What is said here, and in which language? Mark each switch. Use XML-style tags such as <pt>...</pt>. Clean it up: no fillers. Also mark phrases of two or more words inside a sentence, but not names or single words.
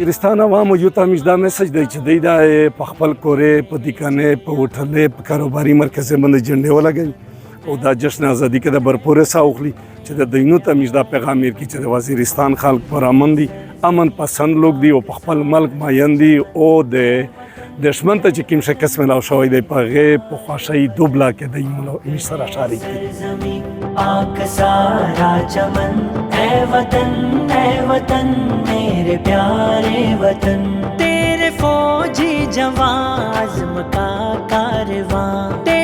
<ps>وزیرستان عوامو یو ته موږ دا میسج دی چې دوی دا په خپل کورې په دوکانې په هوټلې په کاروباري مرکزې باندې جنډې ولګوي او دا جشن آزادي کې د بھرپور حصه واخلي چې د دوینو ته موږ دا پیغام ورکړي چې د وزیرستان خلک پرامن دي امن پسند لوک دي او په خپل ملک ماین دي او د دشمن ته چې کوم شکست میلاو شوی دی په هغې په خوښۍ دوبله کې دی موږ سره شریک دي.</ps> <ur>پاک سارا چمن اے وطن میرے پیارے وطن تیرے فوجی جواں عزم کا کاروان</ur>